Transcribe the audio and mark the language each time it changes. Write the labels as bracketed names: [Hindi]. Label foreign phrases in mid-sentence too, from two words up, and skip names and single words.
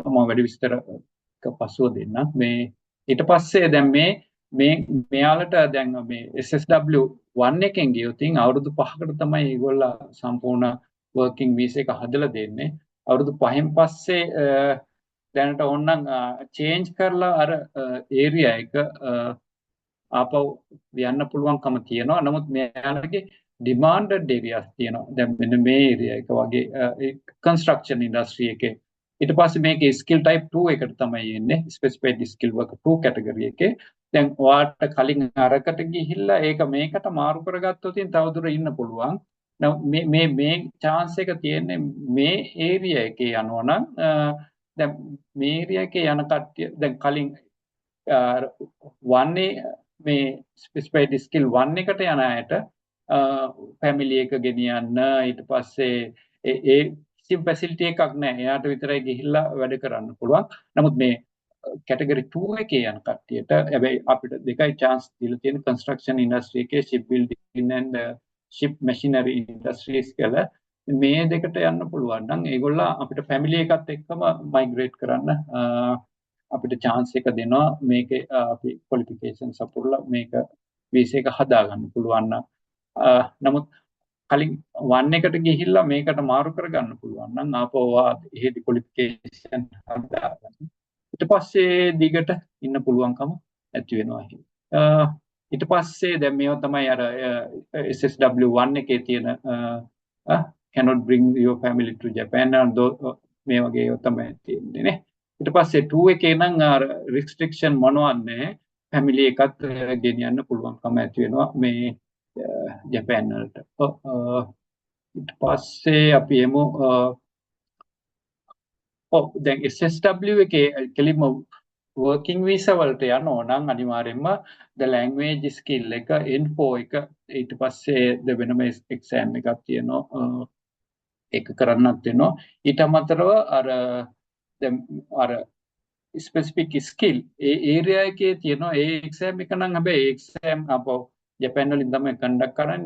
[Sinhala] මම වැඩි විස්තර පස්සුව දෙන්නම්. මේ ඊට පස්සේ දැන් මෙයාලට දැන් මේ SSW 1 එකෙන් ගියොත් අවුරුදු 5කට තමයි ඒගොල්ලෝ සම්පූර්ණ [English] working visa [Sinhala] එක හදලා දෙන්නේ. අවුරුදු 5න් පස්සේ දැනට ඕනනම් change කරලා අර area එක ආපහු යන්න පුළුවන්කම තියෙනවා. නමුත් මෙයාලගේ [English] demanded areas [Sinhala] තියෙනවා. දැන් මෙන්න මේ area එක වගේ [English] construction industry [Sinhala] එකේ. ඊට පස්සේ මේකේ [English] skill type 2 [Sinhala] එකට තමයි එන්නේ. [English] specified skill worker 2 category [Sinhala] එකේ. දැන් ඔයාලට කලින් අරකට ගිහිල්ලා ඒක මේකට මාරු කරගත්තොත් තවදුර ඉන්න පුළුවන්. මේ chance එක තියෙන්නේ මේ area එකේ යනවා නම් දැන් මේ area එකේ යන කට්ටිය දැන් කලින් වන්නේ මේ [English] specified skill 1 [Sinhala] එකට යන අයට family එක ගෙනියන්න ඊට පස්සේ ඒ කිසිම facility එකක් නැහැ. එයාට විතරයි ගිහිල්ලා වැඩ කරන්න පුළුවන්. නමුත් මේ category 2 එකේ යන කට්ටියට හැබැයි අපිට දෙකයි chance දීලා තියෙන [English] construction industry [Sinhala] එකේ [English] ship building and ship machinery industries [Sinhala] කියලා මේ දෙකට යන්න පුළුවන් නම් ඒගොල්ලෝ අපිට family එකත් එක්කම migrate කරන්න අපිට chance එක දෙනවා. මේකේ අපි qualification සපුරලා මේක visa එක හදා ගන්න පුළුවන් නම් නමුත් කලින් 1 එකට ගිහිල්ලා මේකට මාරු කරගන්න පුළුවන් නම් ආපහු එහෙදි qualification හදා ගන්න. ඊට පස්සේ දිගට ඉන්න පුළුවන්කම ඇති වෙනවා. ඊට පස්සේ දැන් මේවා තමයි අර SSW 1 එකේ තියෙන [English] cannot bring your family to Japan [Sinhala] මේ වගේ ඒවා තමයි තියෙන්නේ නේ. ඊට පස්සේ 2 එකේ නම් අර restriction මොනවත් නැහැ. family එකත් ගෙනියන්න පුළුවන්කම ඇති වෙනවා මේ ජපාන් වලට. ඊට පස්සේ අපි එමු දැන් SSW එකේ කෙලින්ම [English] working visa [Sinhala] වලට යනවා නම් අනිවාර්යයෙන්ම [English] the language skill [Sinhala] එක N4 එක ඊට පස්සේ වෙනම exam එකක් තියෙනවා. ඒක කරන්නත් වෙනවා. ඊට අමතරව අර [English] specific skill [Sinhala] ඒ area එකේ තියෙනවා. ඒ exam එක නම් හැබැයි ඒ exam අපෝ ජපාන් වලින් තමයි conduct කරන්නේ.